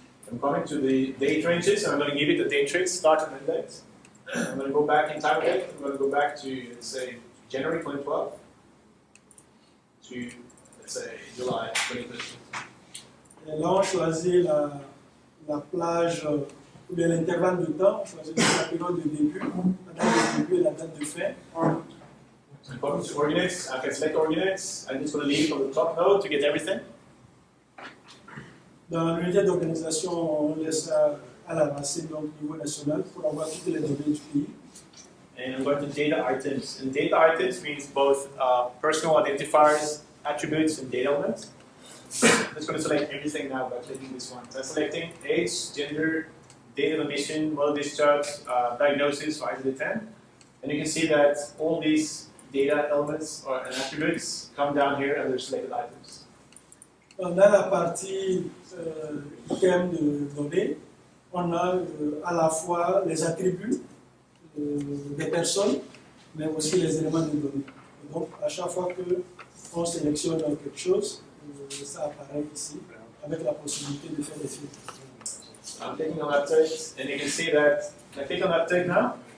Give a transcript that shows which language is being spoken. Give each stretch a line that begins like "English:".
English: I'm coming to the date ranges, and I'm going to give it the date range, start and end date. I'm going to go back in time date. I'm going to go back to, let's say, January 2012 to, let's say, July 2013.
French: Et là, on choisit la plage, ou bien l'intervalle de temps, on choisit la période de début, la date de début et la date de fin.
English: So I'm going to ordinates. I can select ordinates. I'm just going to leave it on the top node to get everything.
French: Dans l'unité d'organisation, on laisse ça à la racine, donc au niveau national, pour avoir toutes les données du pays.
English: And I'm going to data items. And data items means both personal identifiers, attributes, and data elements. I'm just going to select everything now by clicking this one. So I'm selecting age, gender, date of admission, mode of discharge, diagnosis, 5 to 10. And you can see that all these data elements and attributes come down here under selected items.
French: Dans la partie thème de données, on a à la fois les attributs des personnes, mais aussi les éléments de données. Et donc, à chaque fois qu'on sélectionne quelque chose, ça apparaît ici, avec la possibilité de faire des filtres.
English: I'm clicking on update, and you can see that I click on update now.